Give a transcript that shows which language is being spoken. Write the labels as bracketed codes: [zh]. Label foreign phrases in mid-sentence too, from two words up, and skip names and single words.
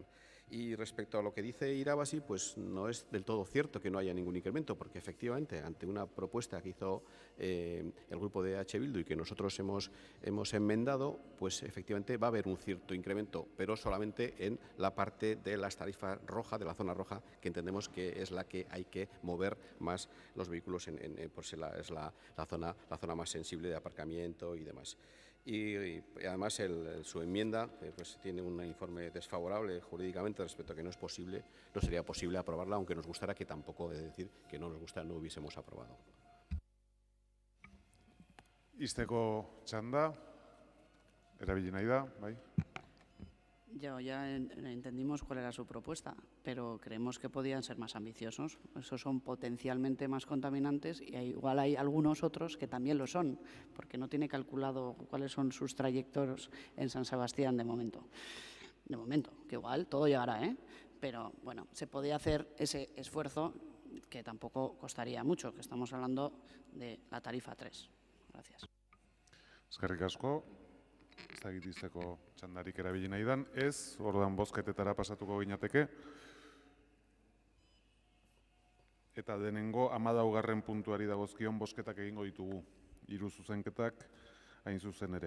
[es] Y respecto a lo que dice Irabasi, pues no es del todo cierto que no haya ningún incremento, porque efectivamente, ante una propuesta que hizo el grupo de EH Bildu y que nosotros hemos enmendado, pues efectivamente va a haber un cierto incremento, pero solamente en la parte de las tarifas rojas, de la zona roja, que entendemos que es la que hay que mover más los vehículos, pues es la zona más sensible de aparcamiento y demás. Y además su enmienda pues tiene un informe desfavorable jurídicamente respecto a que no sería posible aprobarla, aunque nos gustara, que tampoco de decir que no nos gusta, no hubiésemos aprobado. [eu] Ixteko txanda, erabili nahi da, bai? [es] Ya entendimos cuál era su propuesta, pero creemos que podían ser más ambiciosos. Esos son potencialmente más contaminantes y igual hay algunos otros que también lo son, porque no tiene calculado cuáles son sus trayectorias en San Sebastián de momento. de momento, que igual todo llegará, pero bueno, se podía hacer ese esfuerzo que tampoco costaría mucho, que estamos hablando de la tarifa 3. Gracias. [eu] Eskerrik asko, ez da egitizeko txandarik erabili nahi dan, ez, orduan bozketetara pasatuko ginateke. Eta denengo 14. puntuari dagozkion bozketak egingo ditugu, 3 zuzenketak hain zuzen ere.